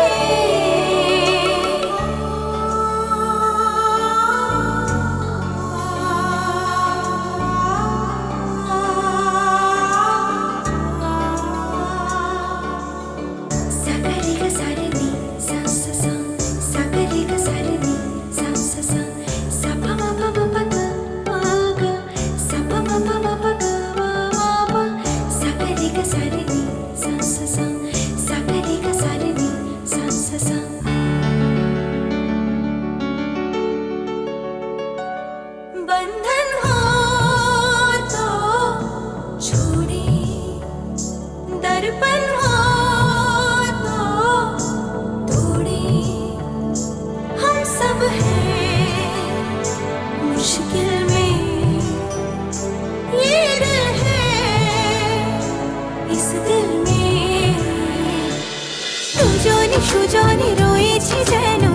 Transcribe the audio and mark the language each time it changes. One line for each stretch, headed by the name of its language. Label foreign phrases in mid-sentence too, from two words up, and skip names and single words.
Hindi: सागरे का सारे नी सा सा सा, सागरे का सारे नी सा सा सा, सा पा मा पा मा पा गा मा गा, सा पा मा पा मा पा गा मा मा पा। सागरे का सारे नी सा सा सा, सागरे का सारे नी सा सा सा। बंधन हो तो छोड़े, दर्पण हो तो तोड़े। हम सब हैं मुश्किल में, ये दिल है इस दिल में।
Bangla: সুজনি সুজনি রয়েছি যে